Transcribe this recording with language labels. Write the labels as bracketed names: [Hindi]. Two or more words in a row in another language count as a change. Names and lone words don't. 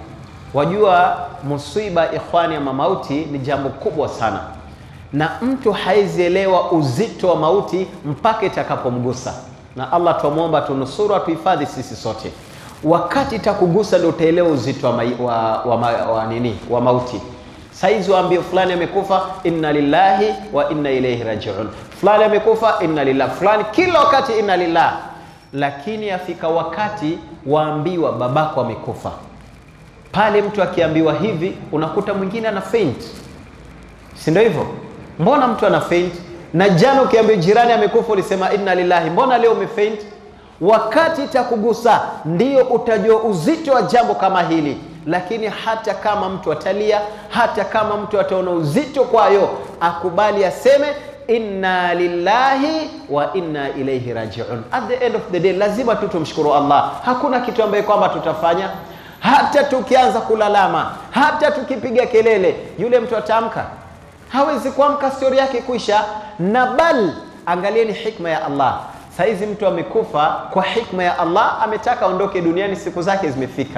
[Swahili] Wajua musiba, ikhwani, ya mauti ni jambo kubwa sana, na mtu haizielewa uzito wa mauti mpaka itakapomgusa. Na Allah tuomba tunusuru, atuhifadhi sisi sote. Wakati itakugusa ndio utaelewa uzito wa mauti. Saizi waambie fulani amekufa, [Arabic] إنا لله وإنا إليه راجعون. [Swahili] Fulani amekufa, [Arabic] إنا لله. [Swahili] Fulani kila wakati [Arabic] إنا لله. [Swahili] Lakini afika wakati waambiwa babako amekufa. Pale mtu akiambiwa hivi, unakuta mwingine ana faint. Si ndio hivyo? Mbona mtu ana faint? Na jana ukiambiwa jirani amekufa ulisema [Arabic] إنا لله, [Swahili] mbona leo umefaint? Wakati itakugusa ndio utajua uzito wa jambo kama hili. Lakini hata kama mtu atalia, hata kama mtu ataona uzito kwayo, akubali aseme [Arabic] إنا لله وإنا إليه راجعون. [English] At the end of the day [Swahili] lazima tu tumshukuru Allah. Hakuna kitu ambaye kwamba tutafanya. Hata tukianza kulalama, hata tukipiga kelele, yule mtu ataamka? Hawezi kuamka, story yake kuisha. Na bal angalieni hikma ya Allah. Saizi mtu amekufa kwa hikma ya Allah, ametaka aondoke duniani, siku zake zimefika.